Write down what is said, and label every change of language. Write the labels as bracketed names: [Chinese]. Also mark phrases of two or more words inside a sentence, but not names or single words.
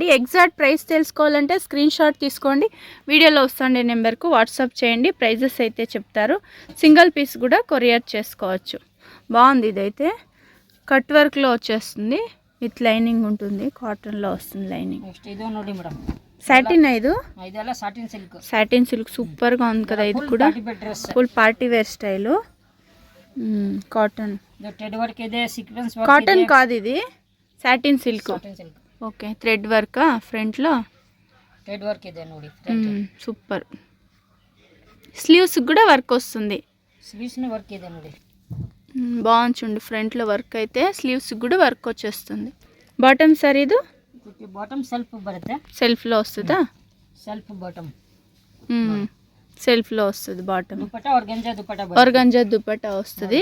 [English] exact price [Telugu] తెలుసుకోవాలంటే [English] screen shot [Telugu] తీసుకోండి. వీడియోలో వస్తుండే నెంబర్కు వాట్సాప్ చేయండి. ప్రైజెస్ అయితే చెప్తారు. [English] single piece [Telugu] కూడా కొరియర్ చేసుకోవచ్చు. బాగుంది. ఇదైతే [English] cut work [Telugu] లో వచ్చేస్తుంది. [English] with lining [Telugu] ఉంటుంది. కాటన్ లో వస్తుంది లైనింగ్. సాటిన్. [Kannada] ಇದೆಲ್ಲ [English] satin silk. satin silk super [Telugu] గా ఉంది కదా. ఇది కూడా [English] full party wear style. [Telugu] కాటన్. [English] thread work ಇದೆ, sequence work. కాటన్ కాదు ఇది, సాటిన్ సిల్క్. ఓకే, థ్రెడ్ వర్క్ ఫ్రంట్ లో. thread work [Kannada] ಇದೆ ನೋಡಿ. [Telugu] సూపర్. స్లీవ్స్ కూడా వర్క్ వస్తుంది. [Kannada] స్లీవ్స్ ని వర్క్ ಇದೆ ನೋಡಿ. [Telugu] బాగుంది. ఫ్రంట్ లో వర్క్ అయితే స్లీవ్స్ కూడా వర్క్ వచ్చేస్తుంది. బాటమ్ సార్ ఇది? [English] bottom self బರುತ್ತೆ. [Telugu] సెల్ఫ్ లో వస్తుందా? [English] self bottom. [Telugu] సెల్ఫ్ లో వస్తుంది బాటమ్. దుపట్టా ఆర్గంజా దుపట్టా. ఆర్గంజా దుపట్టా వస్తుంది.